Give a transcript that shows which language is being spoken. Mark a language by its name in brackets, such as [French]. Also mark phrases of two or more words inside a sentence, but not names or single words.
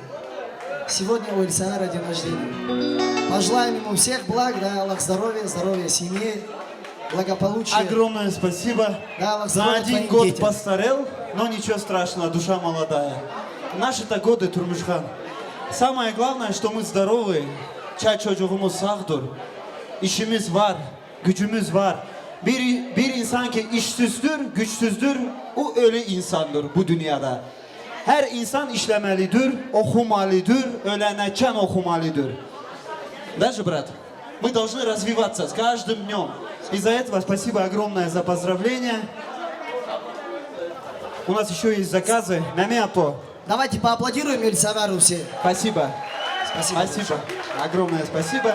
[Russian] Сегодня у Эль-Савера день рождения. Пожелаем ему всех благ, дай Аллах здоровья семье, благополучия. Огромное спасибо. Да, Аллах За здоровья один твоим год детям. постарел, но ничего страшного, душа молодая. Наши-то годы, Турмушхан. Самое главное, что мы здоровы. [Crimean Tatar] Çay çocuğumuz sağdır. İşimiz var, gücümüz var. Bir insan ki işsüzdür, güçsüzdür, o ölü insandır bu dünyada. Her insan işlemelidir, okumalıdır, öleneken okumalıdır. [Russian] Даже, брат, мы должны развиваться с каждым днем. Из-за этого спасибо огромное за поздравления. У нас еще есть заказы. Намяпо. Давайте поаплодируем Эль-Савару все. Спасибо. Спасибо. Огромное спасибо.